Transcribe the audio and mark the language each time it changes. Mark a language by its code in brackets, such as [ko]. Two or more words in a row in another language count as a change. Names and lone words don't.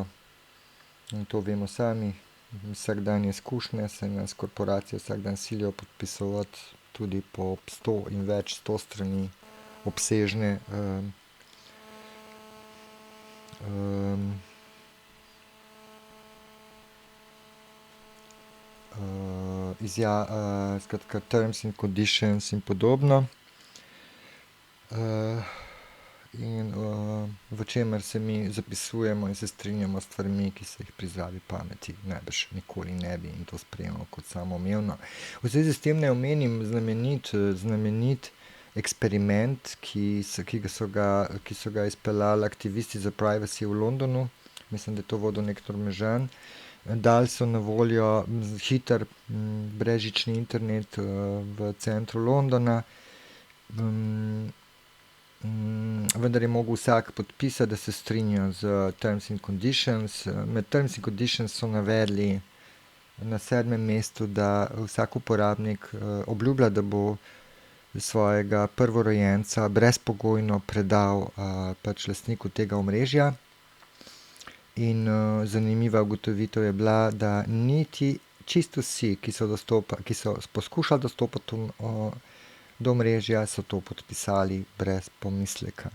[sl] In to vemo sami, vsakdanje izkušnje se nas korporacije vsak dan silijo podpisovati tudi po 100 in več 100 strani obsežne skratka [en] terms and conditions [sl] in podobno. In v čemer se mi zapisujemo in se strinjamo s stvarmi, ki se jih pri zdravi pameti najbrž nikoli ne bi in to sprejemamo kot samoumevno. V zvezi s tem naj omenim znamenit eksperiment, ki so ga izpeljali aktivisti za privacy v Londonu. Mislim, da je to vodil nek Norvežan. Dali so na voljo hiter brezžični internet v centru Londona. Vendar je mogel vsak podpisati, da se strinja z [en] terms and conditions. [sl] Med [en] terms and conditions [sl] so navedli na 7. mestu, da vsak uporabnik obljublja, da bo svojega prvorojenca brezpogojno predal pač lastniku tega omrežja. In zanimiva ugotovitev je bila, da niti čisto vsi, ki so poskušali dostopati do omrežja, so to podpisali brez pomisleka.